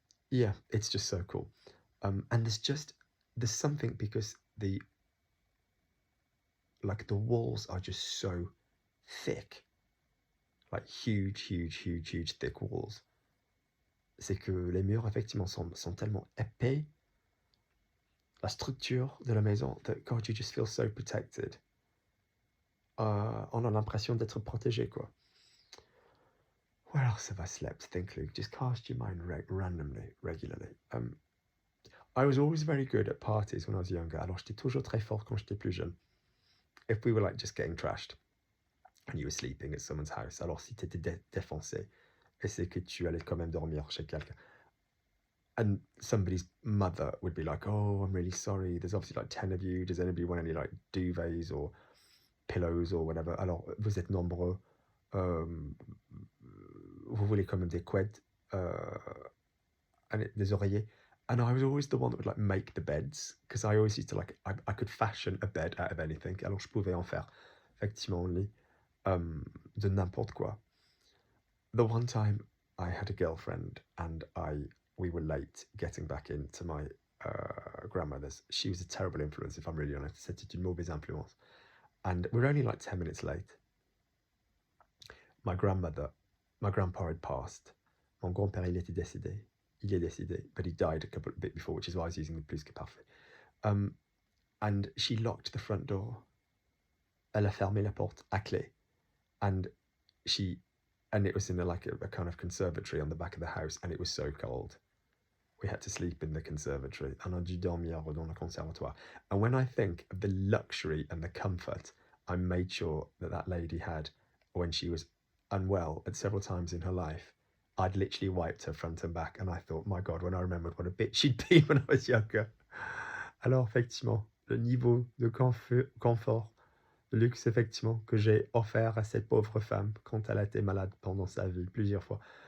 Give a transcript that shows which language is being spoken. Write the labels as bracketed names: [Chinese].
[English] Yeah, it's just so cool. And there's something, because the walls are just so thick, like huge thick walls. [French] C'est que les murs effectivement sont tellement épais. La structure de la maison, [English] that God, you just feel so protected. [French] On a l'impression d'être protégé, quoi. [English] Where else have I slept? Think, Luke. Just cast your mind randomly, regularly. I was always very good at parties when I was younger. [French] Alors, j'étais toujours très fort quand j'étais plus jeune. [English] If we were like just getting trashed and you were sleeping at someone's house, [French] alors si t'étais défoncé, et c'est que tu allais quand même dormir chez quelqu'un. [English] And somebody's mother would be like, oh, I'm really sorry. There's obviously like 10 of you. Does anybody want any like duvets or pillows or whatever? [French] Alors, vous êtes nombreux. Vous voulez quand même des couettes, and des oreillers. [English] And I was always the one that would like make the beds, because I always used to like, I could fashion a bed out of anything. [French] Alors je pouvais en faire effectivement un lit de n'importe quoi. [English] The one time I had a girlfriend and we were late getting back into my grandmother's. She was a terrible influence, if I'm really honest. [French] C'était une mauvaise influence. [English] And we're only like 10 minutes late. My my grandpa had passed. [French] Mon grand-père, il était décédé. Il est décédé, [English] but he died a bit before, which is why I was using the plus que parfait. And she locked the front door. [French] Elle a fermé la porte à clé. [English] And it was in a kind of conservatory on the back of the house, and it was so cold. We had to sleep in the conservatory. [French] On a dû dormir dans le conservatoire. [English] And when I think of the luxury and the comfort I made sure that lady had when she was unwell at several times in her life, I'd literally wiped her front and back, and I thought, my God, when I remembered what a bitch she'd been when I was younger. [French] Alors, effectivement, le niveau de confort, de luxe, effectivement, que j'ai offert à cette pauvre femme quand elle a été malade pendant sa vie, plusieurs fois.